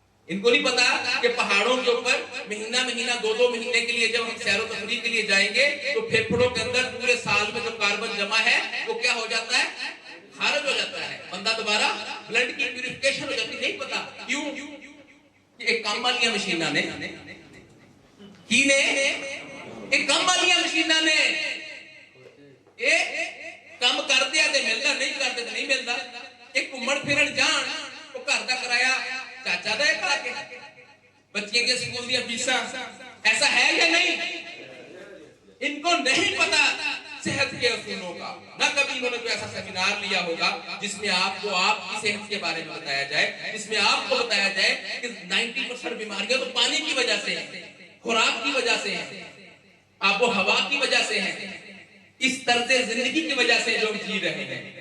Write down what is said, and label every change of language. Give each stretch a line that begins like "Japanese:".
Hindi: इनको नहीं पता कि पहाड़ों के ऊपर महीना 2 महीने के लिए जब हम सैरो तफरीह के लिए जाएंगे तो फेफड़ों के अंदर पूरे साल में जो कार्बन जमा है वो क्या हो जाता है? खारिज हो जाता है। बंदा दोबारा ब्लड की प्यूरिफिकेशन हो जाती है। नहीं पता क्यों?
Punjabi: एक काम वाली मशीना ने ਇਹ ਕੰਮ ਵਾਲੀਆਂ ਮਸ਼ੀਨਾਂ ਨੇ, ਇਹ ਕੰਮ ਕਰਦੇ ਆ ਤੇ ਮਿਲਦਾ, ਨਹੀਂ ਕਰਦੇ ਤੇ ਨਹੀਂ ਮਿਲਦਾ। ਇਹ ਘੁੰਮਣ ਫਿਰਨ ਜਾਣ, ਉਹ ਘਰ ਦਾ ਕਿਰਾਇਆ ਚਾਚਾ ਦਾ ਕਰਾ ਕੇ,
Hindi: बच्चे के स्कूल की फीसा, ऐसा है या नहीं? इनको नहीं पता सेहत के असूलों का, ना कभी इन्होंने कोई ऐसा सेमिनार लिया होगा जिसमें आपको आपकी सेहत के बारे में बताया जाए, जिसमें आपको बताया जाए कि 90% बीमारियां तो पानी की वजह से है, खुराक की वजह से है, आबो हवा की वजह से है, इस तर्ज जिंदगी की वजह से जो जी रहे हैं।